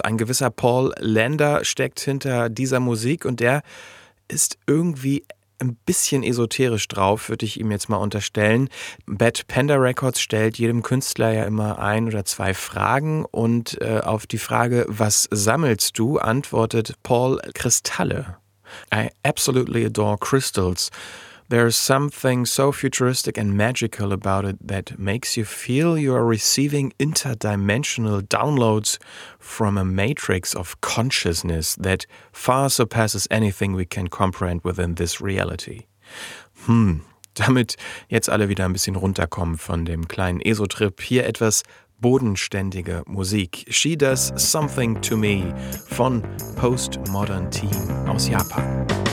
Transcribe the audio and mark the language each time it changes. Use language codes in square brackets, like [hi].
[de] Ein gewisser Paul Lander steckt hinter dieser Musik, und der ist irgendwie ein bisschen esoterisch drauf, würde ich ihm jetzt mal unterstellen. Bad Panda Records stellt jedem Künstler ja immer ein oder zwei Fragen, und auf die Frage, was sammelst du, antwortet Paul Kristalle. [en] I absolutely adore crystals. There is something so futuristic and magical about it that makes you feel you are receiving interdimensional downloads from a matrix of consciousness that far surpasses anything we can comprehend within this reality. [de] Damit jetzt alle wieder ein bisschen runterkommen von dem kleinen Esotrip, hier etwas bodenständige Musik. She Does Something to Me von Postmodern Team aus Japan.